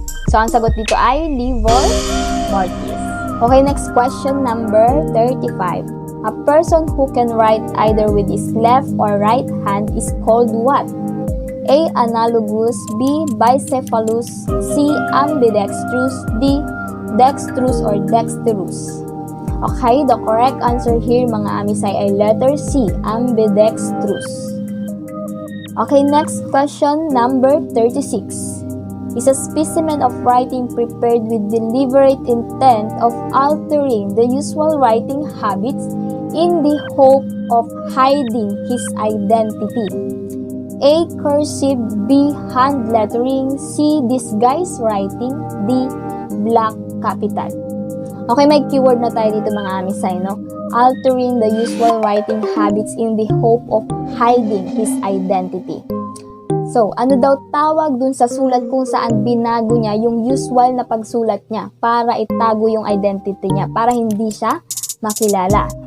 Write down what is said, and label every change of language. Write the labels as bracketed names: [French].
[Filipino] So, ang sagot dito ay Livor Mortis. [English] Okay, next question number 35. A person who can write either with his left or right hand is called what? A. Analogous. B. Bicephalous. C. Ambidextrous. D. Dextrous or dexterous. Okay, the correct answer here [Filipino] mga amisay ay [English] letter C. Ambidextrous. Okay, next question number 36. Is a specimen of writing prepared with deliberate intent of altering the usual writing habits in the hope of hiding his identity. A. Cursive. B. Hand lettering. C. Disguise writing. D. Black capital. [Filipino] Okay, may keyword na tayo dito mga amisay, no? [English] Altering the usual writing habits in the hope of hiding his identity. [Filipino] So, ano daw tawag dun sa sulat kung saan binago niya yung usual na pagsulat niya para itago yung identity niya, para hindi siya makilala.